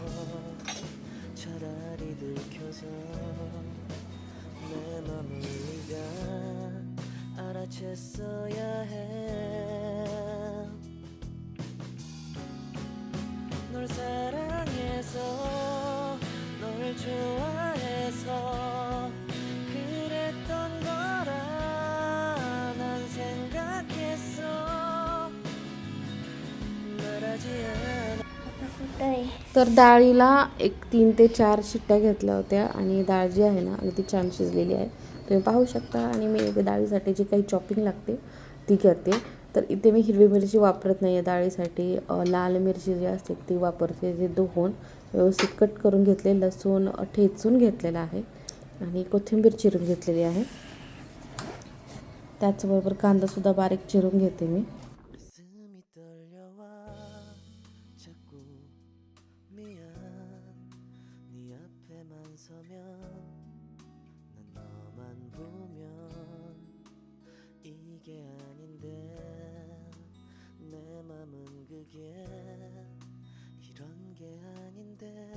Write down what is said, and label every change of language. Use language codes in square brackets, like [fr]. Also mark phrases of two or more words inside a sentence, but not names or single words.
[ko] 차라리 들켜서 내 맘을 네가 알아챘어야 해 널 사랑해서 널 좋아해서 그랬던 거라 난 생각했어 말하지 않아 [mr] तर डाळीला 3 ते 4 शिट्ट्या घेतल्या होत्या आणि डाळ जी आहे ना अगदी छान शिजलेली आहे, तुम्ही पाहू शकता. आणि मी इथे डाळीसाठी जी काही चॉपिंग लागते ती करते. तर इथे मी हिरवी मिरची वापरत नाही आहे डाळीसाठी, लाल मिरची जी असते ती वापरते, जे धुवून व्यवस्थित कट करून घेतले, लसूण ठेचून घेतलेला आहे आणि कोथिंबीर चिरून घेतलेली आहे. त्याचबरोबर कांदासुद्धा बारीक चिरून घेते मी. [ko] 가슴이 떨려와 자꾸 미안 네 앞에만 서면 난 너만 보면 이게 아닌데 내 맘은 그게 이런 게 아닌데